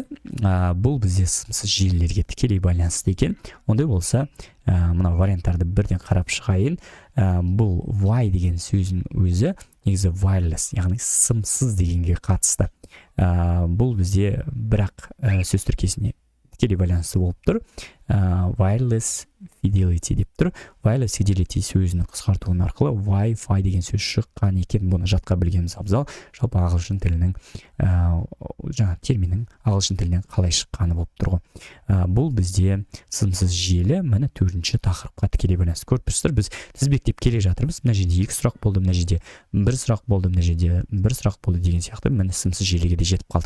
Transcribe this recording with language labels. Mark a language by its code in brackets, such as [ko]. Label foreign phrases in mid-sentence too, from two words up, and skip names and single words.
[kk] Бұл бізде сымсыз желілерге тікелей байланысты екен. Ондай болса, мына варианттарды бірден қарап шығайын. Бұл Wi деген сөздің өзі негізі wireless, яғни сымсыз дегенге қатысты. Бұл бізде бірақ сөз тіркесіне тікелей байланысты болып тұр. [en] Wireless fidelity [kk] деп тұр. [en] Wireless fidelity [kk] сөзінің қысқартуын арқылы Wi-Fi деген сөз шыққан екен. Бұны жатқа білгеніміз абзал. Жалпы ағылшын тілінің терминнің ағылшын тілінен қалай шыққаны болып тұр ғой. Бұл бізде сымсыз желі, міне 4-ші тақырыпқа тікелей байланысты. Көріп тұрсыздар, біз тізбектеп келе жатырмыз. Мына жерде 2 сұрақ болды, мына жерде 1 сұрақ болды, мына жерде 1 сұрақ болды деген сияқты, міне сымсыз желіге де жетіп қалдық.